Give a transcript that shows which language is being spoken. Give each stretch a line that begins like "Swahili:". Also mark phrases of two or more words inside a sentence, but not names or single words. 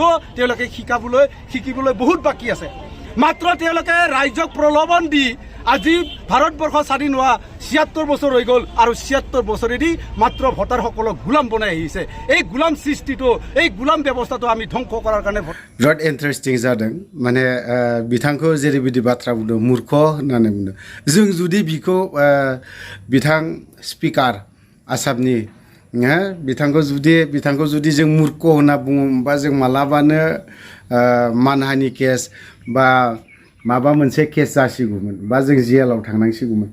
Assamese: তেওঁলোকে শিকিবলৈ বহুত বাকী আছে। মাত্ৰ তেওঁলোকে ৰাইজক প্ৰলোভন দি আজি ভাৰতবৰ্ষ স্বাধীন হোৱা ৭৬ বছৰ হৈ গ'ল আৰু ৭৬ বছৰেদি মাত্ৰ ভোটাৰসকলক গোলাম বনাই আহিছে। এই গোলাম সৃষ্টিটো এই গোলাম ব্যৱস্থাটো আমি ধ্বংস কৰাৰ কাৰণে
Bodo: बिराद इन्टारेस्टिं जादों। माने बिथांखौ जेरैबायदि बाथ्रा बुंदों मूर्ख होननानै बुंदों। जों जुदि बिखौ बिथां स्पिकार आसामनि बिथांखौ जुदि जों मूर्ख होनना बुङोबा जों मालाबानो मानहानि केस बा माबा मोनसे केस जासिगौमोन बा जों जेलाव थांनांसिगौमोन।